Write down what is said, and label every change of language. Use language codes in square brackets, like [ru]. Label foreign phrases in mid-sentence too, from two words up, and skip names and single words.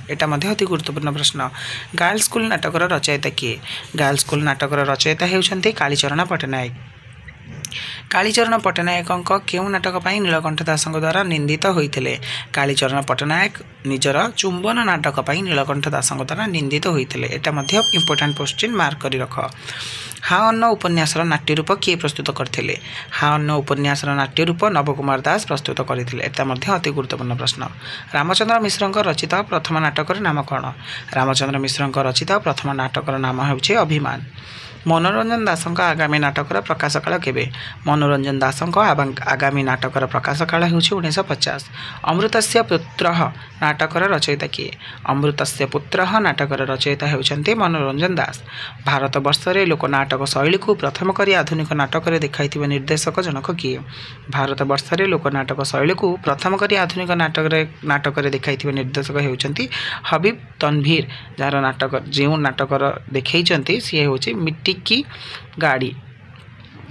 [or] ଏଟା ମଧ୍ୟରେ ଅତି ଗୁରୁତ୍ୱପୂର୍ଣ୍ଣ ପ୍ରଶ୍ନ। ଗର୍ଲ୍ସ ସ୍କୁଲ ନାଟକର ରଚୟିତା କିଏ? ଗର୍ଲ୍ସ ସ୍କୁଲ ନାଟକର ରଚୟିତା ହେଉଛନ୍ତି କାଳୀଚରଣ ପଟ୍ଟନାୟକ। କାଳୀଚରଣ ପଟ୍ଟନାୟକ କେଉଁ ନାଟକ ପାଇଁ ନୀଳକଣ୍ଠ ଦାସ ଦ୍ୱାରା ନିନ୍ଦିତ ହୋଇଥିଲେ? କାଳୀଚରଣ ପଟ୍ଟନାୟକ ନିଜର ଚୁମ୍ବନ ନାଟକ ପାଇଁ ନୀଳକଣ୍ଠ ଦାସ ଦ୍ୱାରା ନିନ୍ଦିତ ହୋଇଥିଲେ। ଏଟା ମଧ୍ୟରେ [en] important question [or] ମାର୍କ କରି ରଖ। ହା ଅନ୍ନ ଉପନ୍ୟାସର ନାଟ୍ୟରୂପ କିଏ ପ୍ରସ୍ତୁତ କରିଥିଲେ? ହା ଅନ୍ନ ଉପନ୍ୟାସର ନାଟ୍ୟରୂପ ନବକୁମାର ଦାସ ପ୍ରସ୍ତୁତ କରିଥିଲେ। ଏଟା ମଧ୍ୟରେ ଅତି ଗୁରୁତ୍ୱପୂର୍ଣ୍ଣ ପ୍ରଶ୍ନ। ରାମଚନ୍ଦ୍ର ମିଶ୍ରଙ୍କ ରଚିତ ପ୍ରଥମ ନାଟକର ନାମ କଣ? ରାମଚନ୍ଦ୍ର ମିଶ୍ରଙ୍କ ରଚିତ ପ୍ରଥମ ନାଟକର ନାମ ହେଉଛି ଅଭିମାନ। ମନୋରଞ୍ଜନ ଦାସଙ୍କ ଆଗାମୀ ନାଟକର ପ୍ରକାଶ କାଳ କେବେ? ମନୋରଞ୍ଜନ ଦାସଙ୍କ ଆଗାମୀ ନାଟକର ପ୍ରକାଶ କାଳ ହେଉଛି 1950। ଅମୃତସ୍ୟ ପୁତ୍ରଃ ନାଟକର ରଚୟିତା କିଏ? ଅମୃତସ୍ୟ ପୁତ୍ରଃ ନାଟକର ରଚୟିତା ହେଉଛନ୍ତି ମନୋରଞ୍ଜନ ଦାସ। ଭାରତ ବର୍ଷ ରେ ଲୋକ ନାଟକ ଶୈଳୀ କୁ ପ୍ରଥମ କରି ଆଧୁନିକ ନାଟକ ରେ ଦେଖାଇଥିବା ନିର୍ଦ୍ଦେଶକ ଜନକ କିଏ? ଭାରତ ବର୍ଷ ରେ ଲୋକ ନାଟକ ଶୈଳୀ କୁ ପ୍ରଥମ କରି ଆଧୁନିକ ନାଟକ ରେ ଦେଖାଇଥିବା ନିର୍ଦ୍ଦେଶକ ହେଉଛନ୍ତି ହବିବ ତନଭୀର। ଯାର ନାଟକ ଯେଉଁ ନାଟକର ଦେଖାଉଛନ୍ତି ସେ ହେଉଛି मिट्टी की गाड़ी।